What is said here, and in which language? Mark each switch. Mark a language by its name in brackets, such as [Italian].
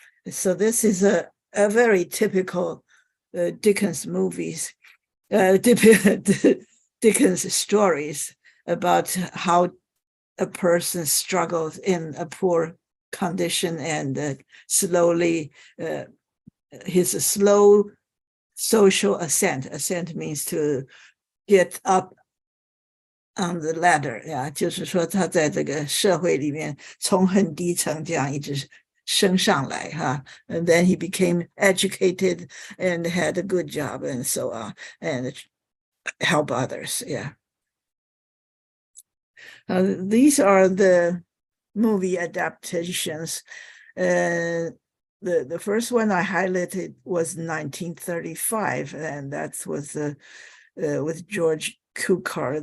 [English] So this is a very typical Dickens movies, Dickens stories about how a person struggles in a poor condition and slowly his slow social ascent. Ascent means to get up on the ladder. [Chinese] 就是说他在这个社会里面从很低层这样一直升上来哈。 [English] And then he became educated and had a good job and so on and help others. Yeah. These are the movie adaptations. The first one I highlighted was 1935, and that was with George Cukor.